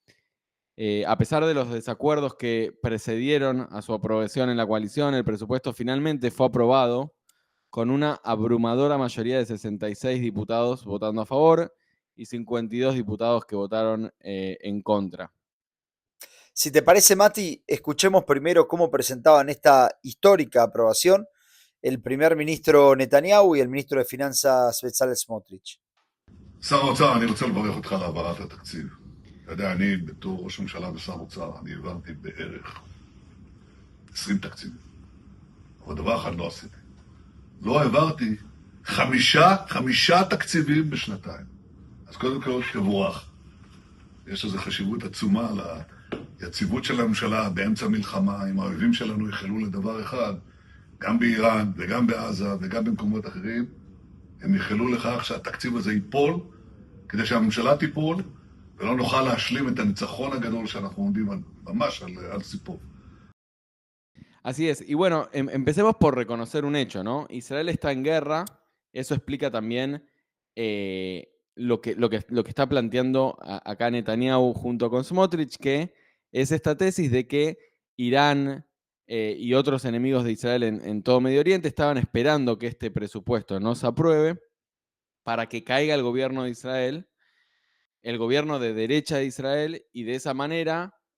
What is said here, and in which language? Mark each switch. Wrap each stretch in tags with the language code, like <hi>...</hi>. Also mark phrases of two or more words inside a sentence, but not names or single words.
<es>A pesar de los desacuerdos que precedieron a su aprobación en la coalición, el presupuesto finalmente fue aprobado con una abrumadora mayoría de 66 diputados votando a favor y 52 diputados que votaron en contra. Si te parece, Mati, escuchemos primero cómo presentaban esta histórica aprobación el primer ministro Netanyahu y el ministro de Finanzas Bezalel Smotrich.</es> <he>שר האוצר, אני רוצה לברך אותך על העברת התקציב. אתה יודע, אני בתור ראש ממשלה ושר אוצר, אני העברתי בערך 20 תקציבים. אבל דבר אחד לא עשיתי. לא העברתי חמישה תקציבים בשנתיים. אז קודם כל, תבורך. יש לזה חשיבות עצומה ליציבות של הממשלה באמצע מלחמה, אם האויבים שלנו יחלו לדבר אחד, גם באיראן וגם בעזה וגם במקומות אחרים, הם יחלו לכך שהתקציב הזה ייפול, כדי שהממשלה תיפול, ולא נוכל להשלים את הניצחון הגדול שאנחנו עומדים ממש על סיפור.</he> <es>Así es. Y bueno, empecemos por reconocer un hecho, ¿no? Israel está en guerra. Eso explica también lo que está planteando acá Netanyahu junto con Smotrich, que es esta tesis de que Irán y otros enemigos de Israel en todo Medio Oriente estaban esperando que este presupuesto no se apruebe para que caiga el gobierno de Israel, el gobierno de derecha de Israel, y de esa manera</es>